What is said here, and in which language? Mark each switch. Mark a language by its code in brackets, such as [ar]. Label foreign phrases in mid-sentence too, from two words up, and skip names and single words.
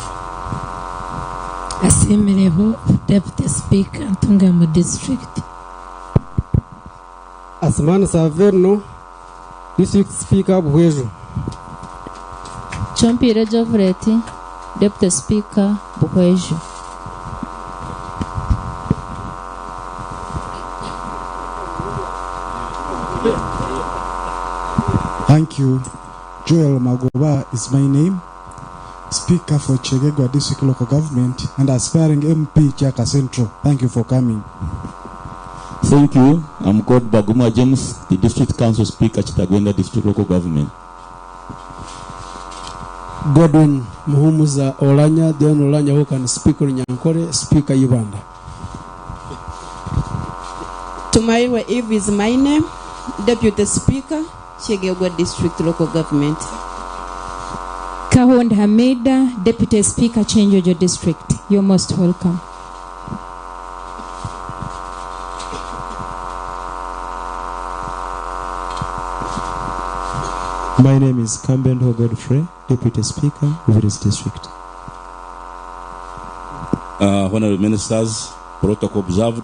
[en] Asimereho, Deputy Speaker, Ntungamo District. Asmana Saverno, District Speaker, Buhwejo. Chompire Jovreti, Deputy Speaker, Buhwejo. Thank you. Joel Magoba is my name, Speaker for Chegegwa District Local Government and aspiring MP Chaka Central. Thank you for coming. Thank you. I'm called Baguma James, the District Council Speaker, Chitagwenda District Local Government. Godwin Muhumuza Olanya, then Olanya who can speak Runyankore, Speaker Yubanda. Tumaiwa Eve is my name, Deputy Speaker, Chegegwa District Local Government. Kahond Hamida, Deputy Speaker, Chenjojo District. You're most welcome. My name is Kambendo Godfrey, Deputy Speaker, Viris District. Honorable Ministers, protocol observed.